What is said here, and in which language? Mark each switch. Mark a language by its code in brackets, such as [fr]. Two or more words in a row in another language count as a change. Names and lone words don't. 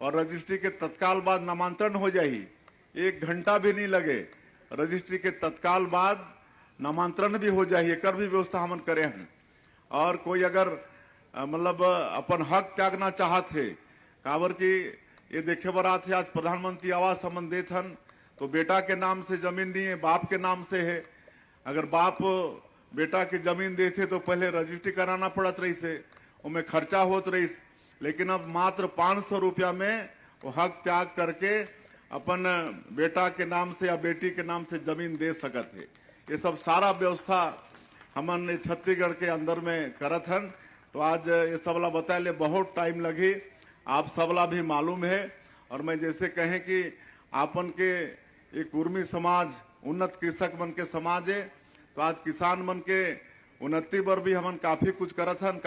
[hne] और रजिस्ट्री के तत्काल बाद नामांतरण हो जाही। 1 घंटा भी नहीं लगे, रजिस्ट्री के तत्काल बाद नामांतरण भी हो जाही। एकर भी व्यवस्था हमन करे हैं। और कोई अगर मतलब अपन हक त्यागना चाहत है, काबर की ये देखे बर आथे आज प्रधानमंत्री आवास हमन देत हन, तो बेटा के नाम से जमीन नहीं है, बाप के नाम से है। अगर बाप बेटा के जमीन देते तो पहले रजिस्ट्री कराना पड़त रही से, उनमें खर्चा होत रही। लेकिन अब मात्र 500 रुपया में वो हक त्याग करके अपन बेटा के नाम से या बेटी के नाम से जमीन दे सकत है। ये सब सारा व्यवस्था हमन छत्तीसगढ़ के अंदर में करत हन। तो आज ये सबला बताए ले बहुत टाइम लगी, आप सबला भी मालूम है। और मैं जैसे कहें कि आपन के एक कुर्मी समाज उन्नत कृषक मन के समाज है, तो आज किसान मन के उन्नति पर भी हमन काफी कुछ करत हन।